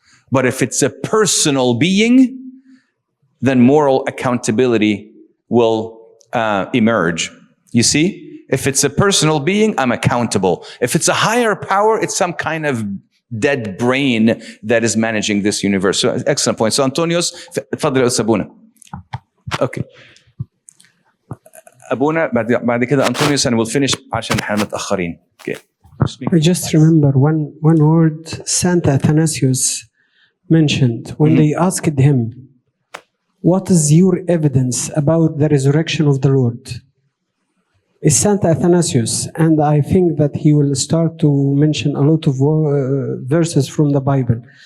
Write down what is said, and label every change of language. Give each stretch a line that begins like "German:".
English: But if it's a personal being, then moral accountability will emerge. You see? If it's a personal being, I'm accountable. If it's a higher power, it's some kind of dead brain that is managing this universe. So, excellent point. So, Antonios,
Arabic: تفضل يا أستاذ أبونا.
English: Okay.
Arabic: أبونا بعد كده أنطونيوس,
English: and we'll finish
Arabic: عشان احنا متأخرين.
English: Okay. I just remember one word Saint Athanasius mentioned when they asked him, what is your evidence about the resurrection of the Lord? It's Saint Athanasius, and I think that he will start to mention a lot of verses from the Bible.